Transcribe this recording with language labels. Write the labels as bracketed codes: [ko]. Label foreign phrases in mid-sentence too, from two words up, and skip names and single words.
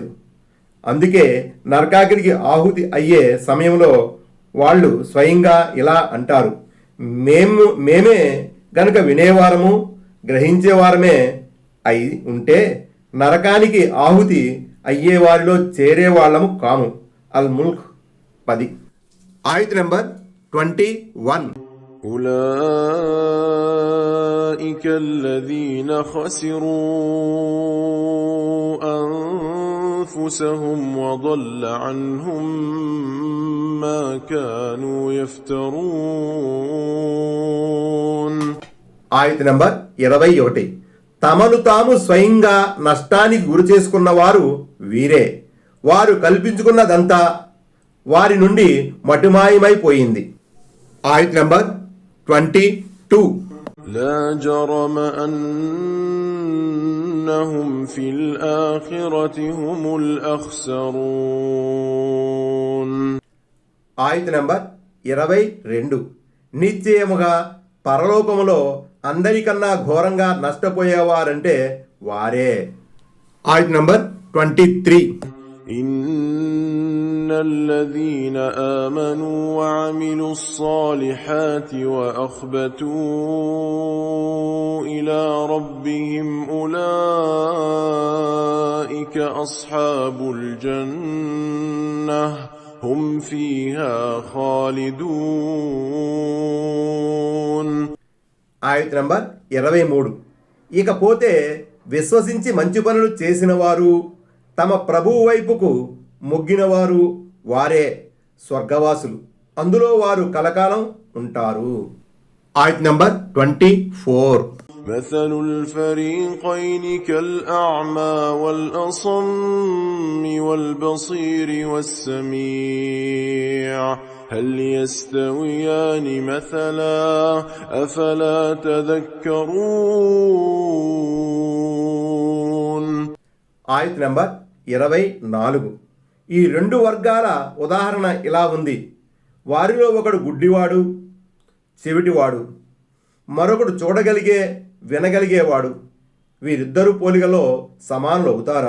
[te] అందుకే నరకాగ్నికి ఆహుతి అయ్యే సమయంలో వాళ్ళు స్వయంగా ఇలా అంటారు: మేమే గనుక వినేవారము, గ్రహించేవారమే అయి ఉంటే నరకానికి ఆహుతి అయ్యేవారిలో చేరేవాళ్ళము కాము. అల్ ముల్క్ 10. ఆయత్ నంబర్ 21. [ar] أولئك الذين خسروا أنفسهم وضل عنهم ما كانوا يفترون. [te] ఆయత్ నంబర్ 21. తమను తాము స్వయంగా నష్టానికి గురి చేసుకున్న వారు వీరే. వారు కల్పించుకున్నదంతా వారి నుండి మటుమాయమైపోయింది. ఆయత్ నంబర్ 22. [ar] لا جرم أنهم في الآخرة هم الأخسرون. [te] ఆయత్ నంబర్ 22. నిశ్చయముగా పరలోకములో అందరికన్నా ఘోరంగా నష్టపోయేవారంటే వారే. ఆయత్ నంబర్ 23. [ar] إن الذين آمنوا وعملوا الصالحات وأخبتوا إلى ربهم أولئك أصحاب الجنة هم فيها خالدون. [te] ఆయత్ నంబర్ 23. ఇకపోతే విశ్వసించి మంచి పనులు చేసిన వారు, తమ ప్రభువు వైపుకు మొగ్గినవారు వారే స్వర్గవాసులు, అందులో వారు కలకాలం ఉంటారు. ఆయత్ నంబర్ 24. [ar] مثل الفريقين كالأعمى والأصم والبصير والسميع هل يستويان مثلا أفلا تذكرون. [te] ఆయత్ నంబర్ 24. ఈ రెండు వర్గాల ఉదాహరణ ఇలా ఉంది. వారిలో ఒకడు గుడ్డివాడు, చెవిటివాడు, మరొకడు చూడగలిగే వినగలిగేవాడు. వీరిద్దరూ పోలికలో సమానులు అవుతారా?